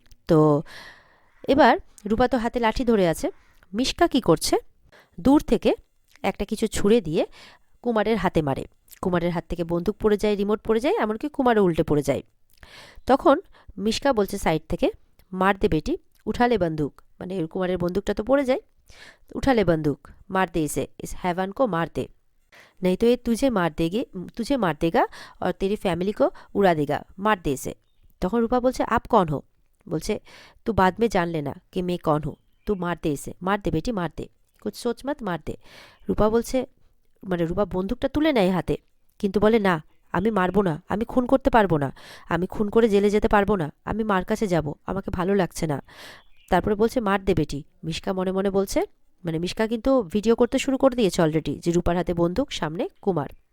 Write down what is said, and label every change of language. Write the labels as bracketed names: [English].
[Bangla] তো এবার রূপা তো হাতে লাঠি ধরে আছে। মিশকা কি করছে, দূর থেকে একটা কিছু ছুঁড়ে দিয়ে কুমারের হাতে মারে। কুমারের হাত থেকে বন্দুক পড়ে যায়, রিমোট পড়ে যায়, এমনকি কুমারও উল্টে পড়ে যায়। তখন মিশকা বলছে সাইড থেকে, [Hindi] মার দে বেটি, উঠালে বন্দুক, [Bangla] মানে কুমারের বন্দুকটা তো পড়ে যায়। [Hindi] उठा ले बंदूक, मार दे इसे, इस हैवान को मार दे, नहीं तो ये तुझे मार देगा और तेरी फैमिली को उड़ा देगा, मार दे इसे। [Bangla] তখন রূপা বলছে [Hindi] आप कौन हो, [Bangla] বলছে [Hindi] तू बाद में जान लेना कि मैं कौन हूँ, तू मार दे इसे, मार दे बेटी मार दे, कुछ सोच मत, मार दे। [Bangla] রূপা বলছে, মানে রূপা বন্দুকটা তুলে নেয় হাতে, কিন্তু বলে না, আমি মারবো না, আমি খুন করতে পারবো না, আমি খুন করে জেলে যেতে পারবো না, আমি মার কাছে যাব, আমাকে ভালো লাগছে না। তারপরে বলছে [Hindi] মার দে বেটি। [Bangla] মিশকা মনে মনে বলছে, মানে মিশকা কিন্তু ভিডিও করতে শুরু করে দিয়েছে অলরেডি, যে রূপার হাতে বন্দুক, সামনে কুমার।